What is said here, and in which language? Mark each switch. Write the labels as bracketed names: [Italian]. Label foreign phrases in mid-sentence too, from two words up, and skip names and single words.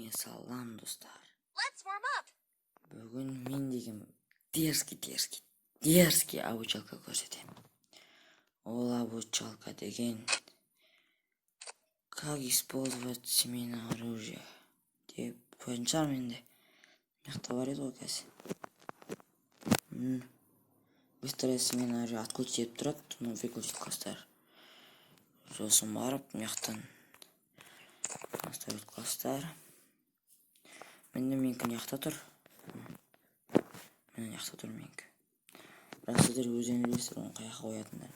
[Kazakh] Салам достар. [English] Let's warm up. [Kazakh] Бүгін мен деген [Russian] дерзкий обучалка [Kazakh] көрсетемін. Ол обучалка деген [Russian] как использовать семейное оружие [Kazakh] деп қойған шығар менде. Мықты бар еді ғой қазір. Быстрое семейное оружие отключить деп тұрады, ну выключить класстар. Сосын барып мықты настроить класстар. Менікі мықты тұр. Мен мықты тұр менікі. Бірақ сіздер өздеріңіз білесіздер оны қаяққа қоятындар.